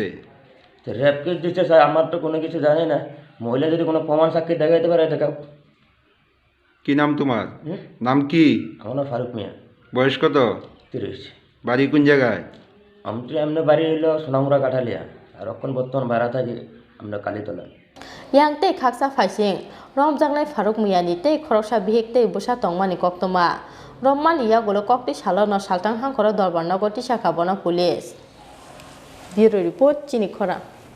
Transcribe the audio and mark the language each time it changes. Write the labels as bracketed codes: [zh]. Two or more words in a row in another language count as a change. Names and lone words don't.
[bn] তো রেপ কেস দিচ্ছে স্যার আমার তো কোনো কিছু জানি না মহিলা যদি কোনো প্রমাণ সাক্ষী দেখাইতে পারে দেখাও কি নাম তোমার নাম কি আমার নাম ফারুক মিয়া বয়স কত 30 বাড়ি কোন জায়গায় আমি তো এমনি বাড়ি হইলো সোনামুড়া কাঠালিয়া আর এখন বর্তমান ভাড়া থাকি আমরা কালীতলা [trp] Yang tei khaksa faising Romjangnai Faruk Miyani tei Khoroksa bihik tei busa tongmani koktoma Rommani yagulo kokti salo no saltang hangkoro dorban nogo tisaka bono [en] police Bureau Report [trp] Chini Khorang